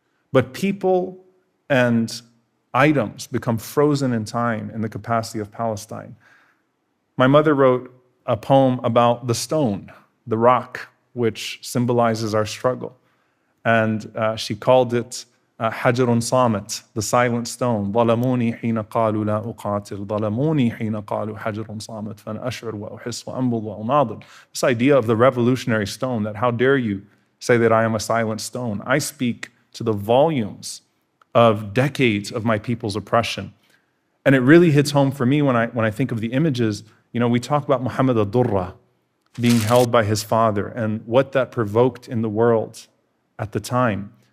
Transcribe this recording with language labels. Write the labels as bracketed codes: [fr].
[en] But people and items become frozen in time in the capacity of Palestine. My mother wrote a poem about the stone, the rock, which symbolizes our struggle. And she called it [ar] حجر صامت, [en] the silent stone. [ar] ظلموني حين قالوا لا أقاتل. ظلموني حين قالوا حجر صامت. فأنا أشعر وأحس وأنبض وأناضل. [en] This idea of the revolutionary stone, that how dare you say that I am a silent stone. I speak to the volumes of decades of my people's oppression. And it really hits home for me when I think of the images. You know, we talk about Muhammad al-Durra being held by his father and what that provoked in the world at the time.